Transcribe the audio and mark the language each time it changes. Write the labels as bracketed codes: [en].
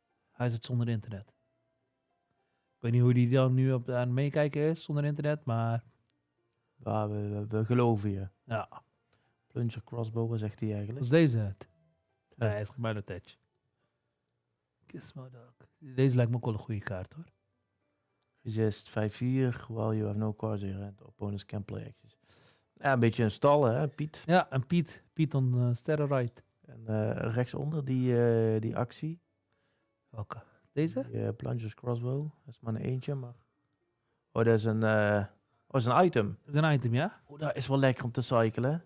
[nl] Hij zit zonder internet. Ik weet niet hoe die dan nu aan het meekijken is zonder internet, maar Ja, we geloven je. ja. Plunger crossbow, wat zegt hij Dat eigenlijk? is deze het. Nee, hij is gemeen attach. [en] Kiss my dog. [nl] Deze lijkt me ook wel een goede kaart, hoor. [en] Resist 5-4, while you have no cards in your hand, opponents can play actions. [nl] Ja, een beetje een stallen, hè, Piet? Ja, en Piet [en] on steroid. [nl] En rechtsonder die actie. Welke? Deze? Die plungers crossbow. Dat is maar een eentje, maar... Oh, dat is een item. Dat is een item, ja? Oh, dat is wel lekker om te cyclen.